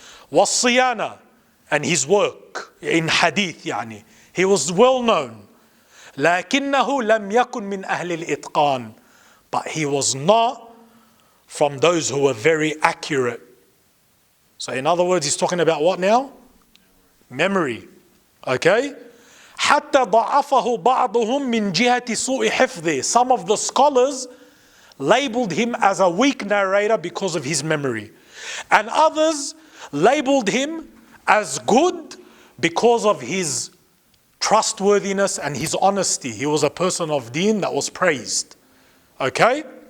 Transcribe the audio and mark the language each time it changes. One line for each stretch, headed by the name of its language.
English: Was-siyana, and his work in hadith, yani. He was well known.
Arabic: لكنه لم يكن من أهل الإتقان,
English: but he was not from those who were very accurate. So in other words, he's talking about what now? Memory. Okay?
Arabic: حتى ضعفه بعضهم من جهة سوء حفظه.
English: Some of the scholars labeled him as a weak narrator because of his memory. And others labeled him as good because of his trustworthiness and his honesty. He was a person of deen that was praised. Okay?